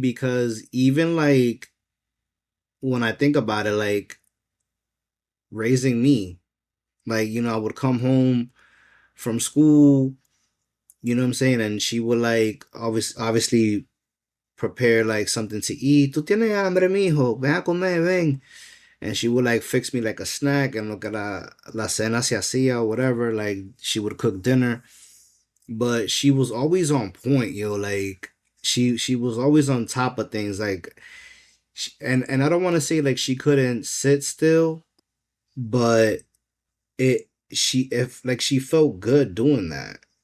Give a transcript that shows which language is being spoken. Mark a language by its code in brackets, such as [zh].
[en] Because even like when I think about it, like raising me, like, I would come home from school, you know what I'm saying? And she would like obviously prepare like something to eat. [es] Tú tienes hambre, mijo, ven a comer, ven. [en] And she would like fix me like a snack, and look at [es] la cena se hacía [en] or whatever. Like she would cook dinner, but she was always on point, yo. Like she was always on top of things. Like and I don't want to say like she couldn't sit still, but it she if like she felt good doing that.